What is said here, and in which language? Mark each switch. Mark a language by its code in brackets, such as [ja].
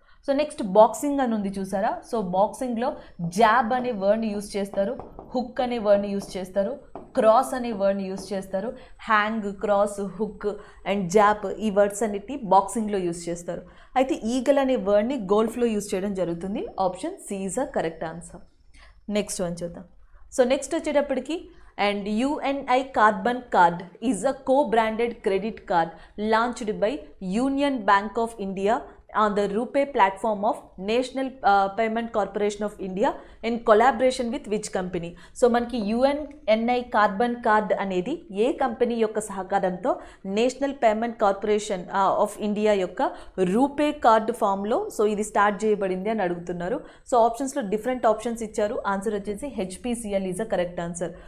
[te] So next boxing అని ఉంది చూసారా. సో బాక్సింగ్లో జాబ్ అనే వర్డ్ని యూజ్ చేస్తారు, హుక్ అనే వర్డ్ని యూజ్ చేస్తారు, క్రాస్ అనే వర్డ్ని యూజ్ చేస్తారు. Hang, cross, hook and job ఈ వర్డ్స్ అన్నిటి బాక్సింగ్లో యూజ్ చేస్తారు. అయితే ఈగల్ అనే వర్డ్ని గోల్ఫ్లో యూజ్ చేయడం జరుగుతుంది. [en] Option C is a correct answer. Next one చూద్దాం. So next వచ్చేటప్పటికి and UNI Carbon Card is a co-branded credit card launched by Union Bank of India on the RuPay platform of National Payment Corporation of India in collaboration with which company? [te] So మనకి UNI carbon card అనేది ఏ company యొక్క సహకారంతో national payment corporation of India యొక్క RuPay card ఫామ్లో so ఇది start చేయబడింది అని అడుగుతున్నారు. సో ఆప్షన్స్లో డిఫరెంట్ ఆప్షన్స్ ఇచ్చారు. ఆన్సర్ వచ్చేసి [en] HPCL is a correct answer.